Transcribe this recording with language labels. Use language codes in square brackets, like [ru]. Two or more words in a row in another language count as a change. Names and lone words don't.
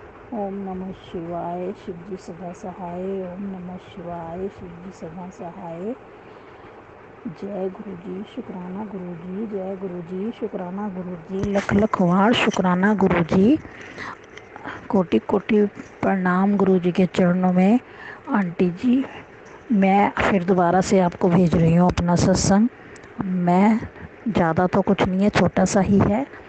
[hi] ओम नमः शिवाय, शिव जी सदा सहाय। ओम नमः शिवाय, शिव जी सदा सहाय। जय गुरु जी, शुक्राना गुरु जी। जय गुरु जी, शुक्राना गुरु जी। [pa] ਲੱਖ ਲੱਖ ਵਾਰ ਸ਼ੁਕਰਾਨਾ ਗੁਰੂ ਜੀ। [hi] कोटि कोटि प्रणाम गुरु जी के चरणों में। आंटी जी, मैं फिर दोबारा से आपको भेज रही हूँ अपना सत्संग। मैं ज़्यादा तो कुछ नहीं है, छोटा सा ही है।